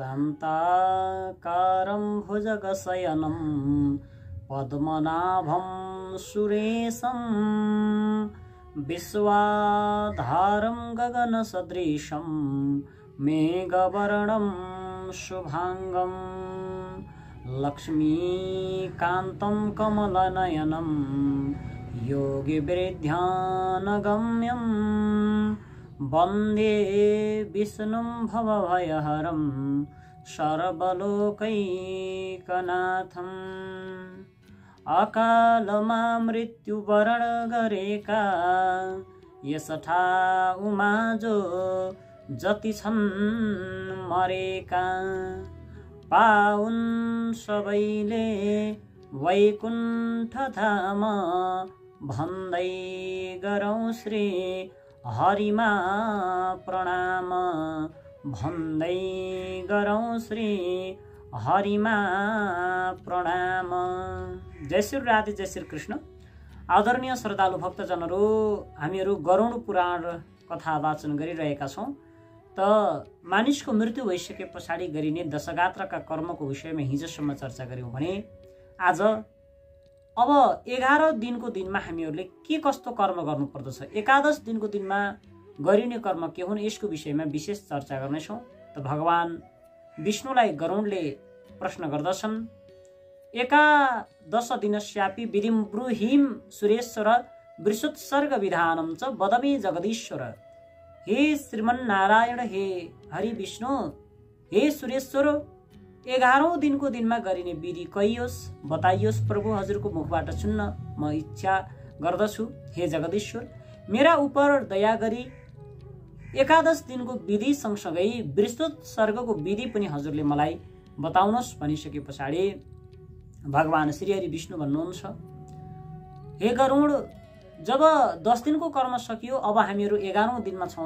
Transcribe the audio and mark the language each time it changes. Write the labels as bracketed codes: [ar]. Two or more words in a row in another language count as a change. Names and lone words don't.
[sa] शान्ताकारं भुजगशयनं पद्मनाभं सुरेशं विश्वाधारं गगनसदृशं मेघवर्णं शुभांगं लक्ष्मीकान्तं कमलनयनं योगिवृद्ध्यानगम्यं वन्दे विष्णुं भवभयहरं [ne] सर्वलोकैकनाथम् अकालमा मृत्युवरण गरेका यसठा उमाजो जति छन् मरेका पाउन् सबैले वैकुण्ठ धाम भन्दै गरौँ श्री हरिमा प्रणाम भन्दै गरौँ श्री हरिमा प्रणाम। जय श्री राधे, जय श्री कृष्ण। आदरणीय श्रद्धालु भक्तजनहरू, हामीहरू गरुड पुराण कथा वाचन गरिरहेका छौँ। त मानिसको मृत्यु भइसके पछाडि गरिने दशगात्रका कर्मको विषयमा हिजोसम्म चर्चा गऱ्यौँ भने आज अब 11 दिनको दिनमा हामीहरूले के कस्तो कर्म गर्नुपर्दछ, एकादश दिनको दिनमा गरिने कर्म के हुन्, यसको विषयमा विशेष चर्चा गर्नेछौँ। त भगवान विष्णुलाई गरुडले प्रश्न गर्दछन्, [sa] एकादश दिनस्यापि विधिं ब्रूहिं सुरेश्वर वृषोत्सर्ग विधानं च वदमे जगदीश्वर। [ne] हे श्रीमन्नारायण, हे हरि विष्णु, हे सुरेश्वर, 11औं दिनको दिनमा गरिने विधि कहियोस्, बताइयोस् प्रभु, हजुरको मुखबाट सुन्न म इच्छा गर्दछु। हे जगदीश्वर, मेरा उपर दया गरी एकादश दिनको विधि सँगसँगै वृषोत्सर्गको विधि पनि हजुरले मलाई बताउनुहोस् भनिसके पछाडि भगवान श्री हरि विष्णु भन्नुहुन्छ, हे गरुड, जब 10 दिनको कर्म सकियो, अब हामीहरू 11औं दिनमा छौँ।